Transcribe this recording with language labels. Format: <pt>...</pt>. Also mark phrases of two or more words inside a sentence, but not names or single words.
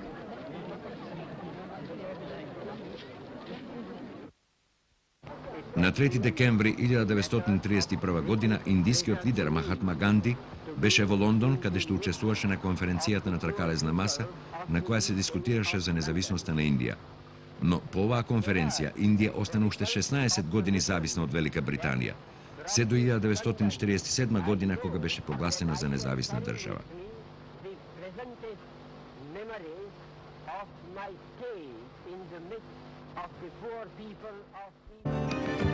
<mk>На 3 декември 1931 година индискиот лидер Махатма Ганди беше во Лондон, каде што учествуваше на конференцијата на тркалезна маса, на која се дискутираше за независноста на Индија. Но по оваа конференција Индија остана уште 16 години зависна од Велика Британија, се до 1947 година кога беше прогласена за независна држава.</mk> <en>of my stay in the midst of the poor people of the</en>